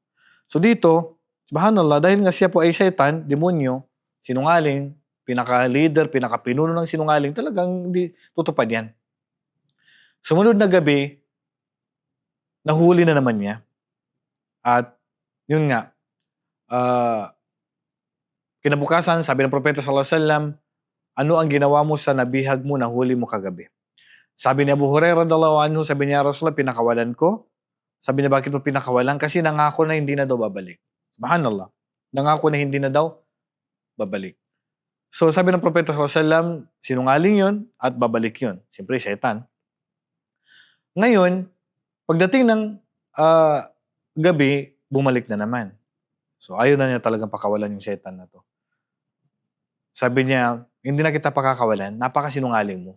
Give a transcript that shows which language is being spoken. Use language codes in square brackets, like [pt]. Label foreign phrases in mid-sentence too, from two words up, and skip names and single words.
[tl] So dito, subhanallah, dahil nga siya po ay syaitan, demonyo, sinungaling, pinaka-leader, pinaka-pinuno ng sinungaling, talagang hindi tutupad yan. Sumunod na gabi, nahuli na naman niya. At yun nga, kinabukasan, sabi ng Propeta [ar] صلى الله عليه وسلم, [tl] ano ang ginawa mo sa nabihag mo, nahuli mo kagabi? Sabi ni Abu Hurairah [ar] رضي الله عنه, [tl] sabi niya, Rasulullah, pinakawalan ko. Sabi niya, bakit mo pinakawalan? Kasi nangako na hindi na daw babalik. Subhanallah. Nangako na hindi na daw babalik. So sabi ng Propeta [ar] صلى الله عليه وسلم, [tl] sinungaling yun at babalik yun. Siyempre, syaitan. Ngayon, pagdating ng gabi, bumalik na naman. So ayaw na niya talagang pakawalan yung syaitan na to. Sabi niya, hindi na kita pakakawalan, napakasinungaling mo.